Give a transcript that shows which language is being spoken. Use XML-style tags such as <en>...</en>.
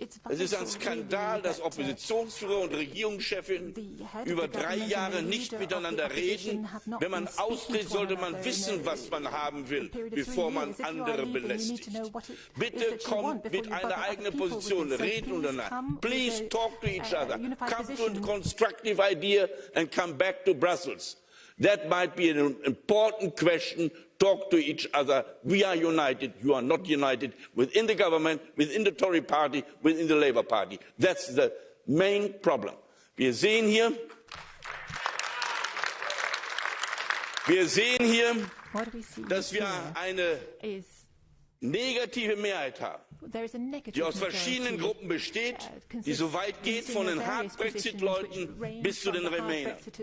<de>Es ist ein Skandal, dass Oppositionsführer und Regierungschefin über 3 Jahre nicht miteinander reden. Wenn man austritt, sollte man wissen, was man haben will, bevor man andere belästigt. Bitte kommt mit einer eigenen Position, redet untereinander.</de> <en>Please talk to each other. Come to a constructive idea and come back to Brussels. That might be an important question. Talk to each other. We are united. You are not united within the government, within the Tory party, within the Labour Party. That's the main problem.</en> <de>Wir sehen hier, dass wir eine negative Mehrheit haben, die aus verschiedenen Gruppen besteht, die so weit geht von den Hard-Brexit-Leuten bis zu den Remainern.</de>